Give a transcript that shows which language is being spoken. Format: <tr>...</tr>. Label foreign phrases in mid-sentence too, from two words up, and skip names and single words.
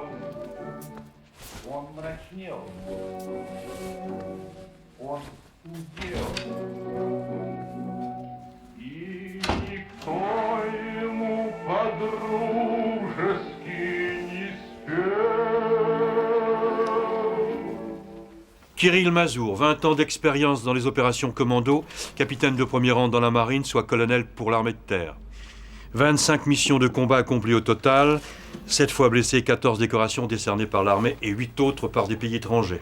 <ru>Он мрачнел, он удел, и никто ему по-дружески не спел.</ru> <fr>Kirill Mazour, 20 ans d'expérience dans les opérations commando, capitaine de premier rang dans la marine, soit colonel pour l'armée de terre. 25 missions de combat accomplies au total, 7 fois blessé, 14 décorations décernées par l'armée et 8 autres par des pays étrangers.</fr>